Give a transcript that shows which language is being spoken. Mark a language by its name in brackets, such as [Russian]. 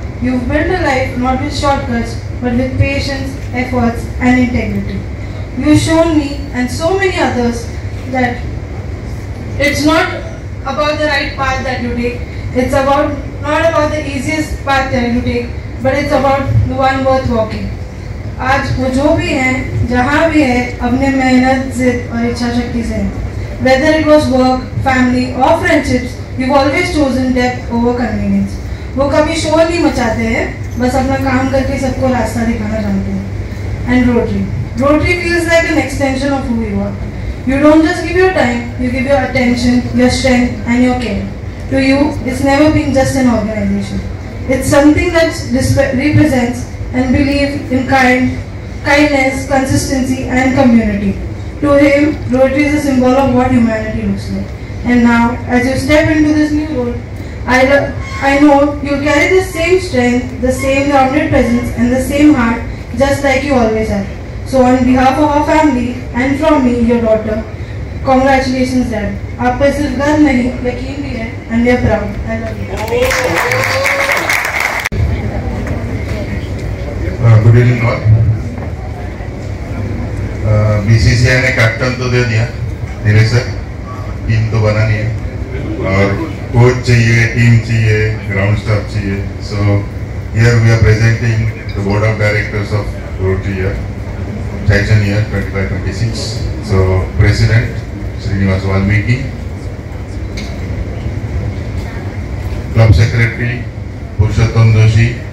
[English] You've built a life not with shortcuts, but with patience, efforts, and integrity. You've shown me and so many others that it's not about the right path that you take. It's not about the easiest path that you take, but it's about the one worth walking. [Hindi] आज वो जो भी हैं, जहाँ भी है, अपने मेहनत, जिद और इच्छा शक्ति से हैं. [English] Whether it was work, family or friendships, you've always chosen depth over convenience. [Hindi] वो कभी शोर नहीं मचाते हैं, बस अपना काम करके सबको रास्ता दिखाना जानते हैं. [English] And Rotary feels like an extension of who you are. You don't just give your time, you give your attention, your strength and your care. To you, it's never been just an organization. It's something that represents and believes in kindness, consistency and community. To him, Rotary is a symbol of what humanity looks like. And now, as you step into this new role, I know you'll carry the same strength, the same grounded presence and the same heart, just like you always have. So on behalf of our family and from me, your daughter, congratulations Dad. [Hindi] आप पे सिर्फ गर्व नहीं, यकीन भी है, [English] and we are proud. I love you. Good evening all. [Hindi] BCCI ने captain तो दे दिया, मेरे सर टीम तो बनानी है और कोच चाहिए, टीम चाहिए, ग्राउंड स्टाफ चाहिए. [English] So here we are presenting the board of directors of Rotary year, session year 25-26. So President Srinivas Valmiki, Club Secretary Purushottam Joshi.